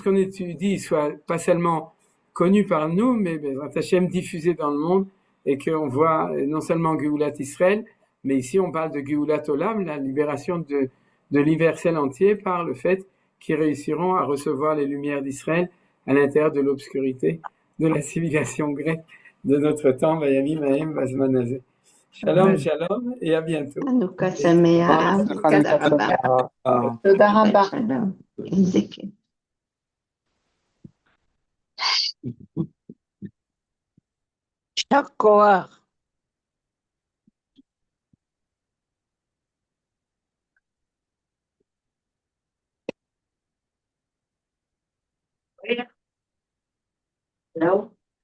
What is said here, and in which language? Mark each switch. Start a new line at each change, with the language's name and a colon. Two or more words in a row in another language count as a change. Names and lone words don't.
French: qu'on étudie soit pas seulement connu par nous, mais
Hebrew: בעזרת השם
French: diffusé dans le monde, et qu'on voit non seulement
Hebrew: גאולת ישראל,
French: mais ici on parle de
Hebrew: גאולת עולם,
French: la libération de l'universel entier par le fait qu'ils réussiront à recevoir les lumières d'Israël à l'intérieur de l'obscurité de la civilisation grecque de notre temps,
Hebrew: בימים ההם בזמן הזה. שלום, שלום,
French: et à bientôt.
Hebrew: חנוכה שמח, תודה רבה. תודה רבה. איזה כיף. יישר כוח. לא?